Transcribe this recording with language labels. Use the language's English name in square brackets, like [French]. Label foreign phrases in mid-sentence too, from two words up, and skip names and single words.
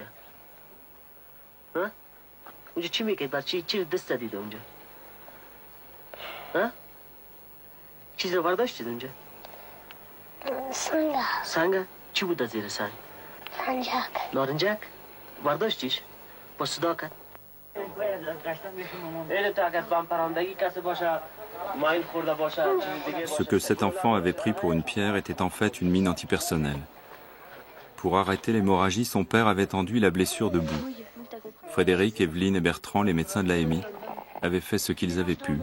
[Persian] ها؟ اونجا چی می‌کرد؟ بعد چی دست دادید اونجا؟ ها؟ چیز رو برداشتید اونجا؟ سنگ. سنگ؟ چی بود از زیر سنگ؟ نارنجک. نارنجک؟ برداشتیش؟ با صدا کرد؟ [French] Ce que cet enfant avait pris pour une pierre était en fait une mine antipersonnelle. Pour arrêter l'hémorragie, son père avait tendu la blessure de boue. Frédéric, Evelyne et Bertrand, les médecins de l'AMI, avaient fait ce qu'ils avaient pu.